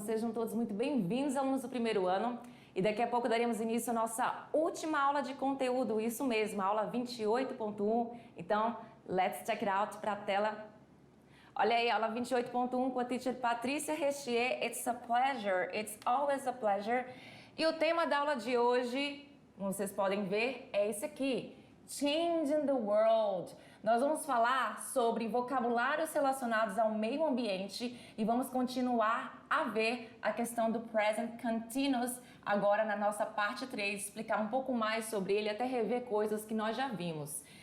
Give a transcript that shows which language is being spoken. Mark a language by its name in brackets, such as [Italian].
[Portuguese] Sejam todos muito bem-vindos, alunos do primeiro ano. E daqui a pouco daremos início à nossa última aula de conteúdo, isso mesmo, a aula 28.1. Então, [English] let's check it out [Portuguese] para a tela. Olha aí, aula 28.1 com a teacher Patrícia Rechier. [English] It's a pleasure, it's always a pleasure. [Portuguese] E o tema da aula de hoje, como vocês podem ver, é esse aqui. [English] Changing the world. [Portuguese] Nós vamos falar sobre vocabulários relacionados ao meio ambiente e vamos continuar a ver a questão do present continuous agora na nossa parte 3, explicar um pouco mais sobre ele, até rever coisas que nós já vimos.